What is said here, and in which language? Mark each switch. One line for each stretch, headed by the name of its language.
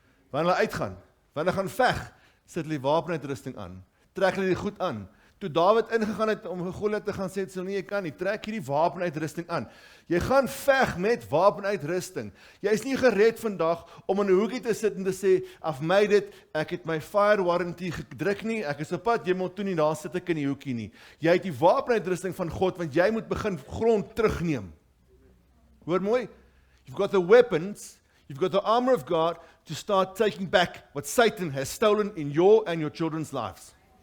Afrikaans: Wanneer hulle uitgaan, wanneer hulle gaan veg, sit hulle die wapenuitrusting aan, trek hulle die goed aan. Toe Dawid ingegaan het om Goliat te gaan sê, so nie, jy kan nie, trek hierdie wapenuitrusting aan. Jy gaan veg met wapenuitrusting. Jy is nie gered vandag om in 'n hoekie te sit en te sê,
English: I've made it,
Afrikaans: ek het my fire warranty gedruk nie, ek is op pad, jy moet toe nie, daar sit ek in die hoekie nie. Jy het die wapenuitrusting van God, want jy moet begin grond terugneem. Hoor mooi,
English: you've got the weapons, you've got the armor of God to start taking back what Satan has stolen in your and your children's lives.